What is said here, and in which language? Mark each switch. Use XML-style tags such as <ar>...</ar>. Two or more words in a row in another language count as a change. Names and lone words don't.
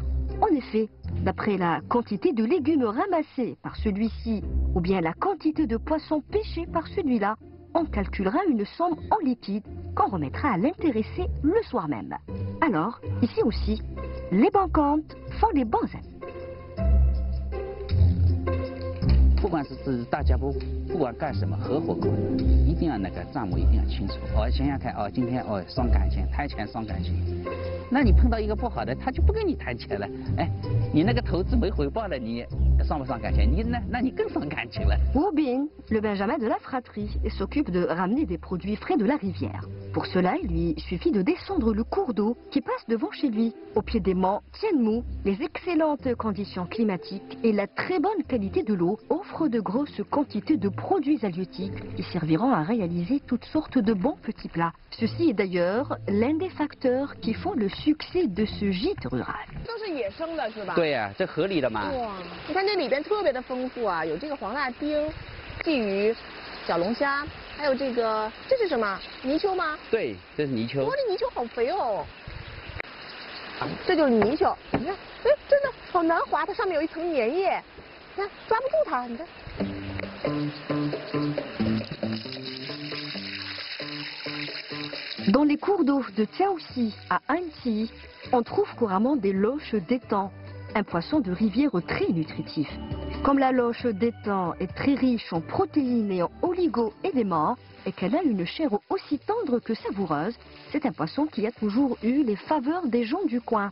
<fr>En effet, d'après la quantité de légumes ramassés par celui-ci ou bien la quantité de poissons pêchés par celui-là, on calculera une somme en liquide qu'on remettra à l'intéressé le soir même. Alors, ici aussi, les bons comptes font les bons amis.</fr> <zh>不管是大家不管干什么，合伙搞，一定要那个账目一定要清楚。想想看，今天伤感情，谈钱伤感情。那你碰到一个不好的，他就不跟你谈钱了。哎，你那个投资没回报了，你伤不伤感情？那你更伤感情了。</zh> <fr>Wu Bing, le Benjamin de la fratrie, s'occupe de ramener des produits frais de la rivière. Pour cela, il lui suffit de descendre le cours d'eau qui passe devant chez lui. Au pied des monts Tianmu, les excellentes conditions climatiques et la très bonne qualité de l'eau offrent de grosses quantités de produits halieutiques qui serviront à réaliser toutes sortes de bons petits plats. Ceci est d'ailleurs l'un des facteurs qui font le succès de ce gîte rural.</fr> <zh>都是野生的是吧？对呀，这合理的嘛。哇，你看这里边特别的丰富啊，有这个黄辣丁、鲫鱼、小龙虾， 还有这个，这是什么？泥鳅吗？对，这是泥鳅。哇，这泥鳅好肥哦！这就是泥鳅，你看，哎，真的好难滑，它上面有一层粘液，你看抓不住它，你看。</zh> <fr>Dans les cours d'eau de Tiaoxi à Annecy, on trouve couramment des loches d'étang, un poisson de rivière très nutritif. Comme la loche d'étang est très riche en protéines et en oligo-éléments, et qu'elle a une chair aussi tendre que savoureuse, c'est un poisson qui a toujours eu les faveurs des gens du coin.</fr>